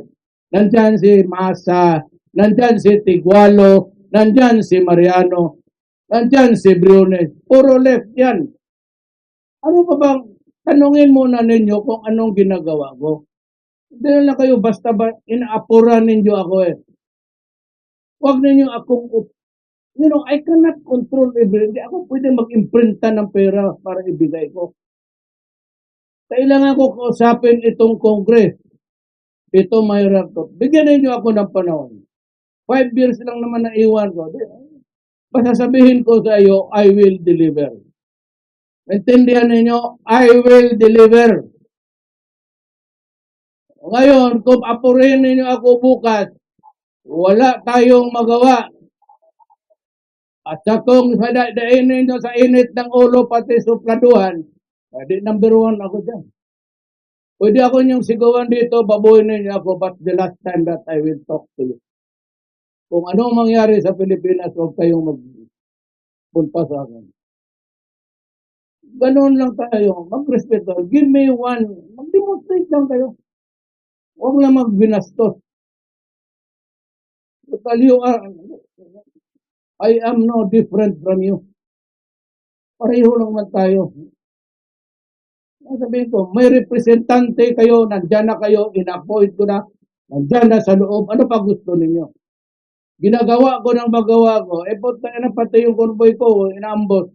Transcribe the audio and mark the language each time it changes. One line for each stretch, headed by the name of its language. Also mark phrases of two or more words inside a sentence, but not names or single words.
Filipino: Nandyan si Masa, nandyan si Tigualo, nandyan si Mariano, nandyan si Briones. Puro left yan. Ano pa bang tanungin muna ninyo kung anong ginagawa ko? Hindi na kayo basta inaapuran ninyo ako eh. Huwag ninyo akong
English: I cannot control everything.
Filipino: Hindi ako pwede mag-imprinta ng pera para ibigay ko. Kailangan ko kausapin itong Congress. Ito mahirap to. Bigyan ninyo ako ng panahon. 5 years lang naman na iwan ko. Basta sabihin ko sa iyo,
English: I will deliver.
Filipino: Intindihan ninyo,
English: I will deliver.
Filipino: Ngayon, kung apurin ninyo ako bukas, wala tayong magawa. At sa kung dain ninyo sa init ng ulo pati supladuhan, di number 1 ako dyan. Pwede ako niyong sigawan dito, babuhin ninyo ako,
English: but the last time that I will talk to you.
Filipino: Kung anong mangyari sa Pilipinas, huwag kayong magpunta sa akin. Ganun lang tayo, mag-respeto.
English: Give me one,
Filipino: mag-demonstrate lang kayo. Huwag lang magbinastos.
English: Because I am no different from you.
Filipino: Pareho lang man tayo. Sabihin ko, may representante kayo, nandyan na kayo, in-appoint ko na, nandyan na sa loob, ano pa gusto ninyo? Ginagawa ko ng magawa ko, pati yung convoy ko, inaambos.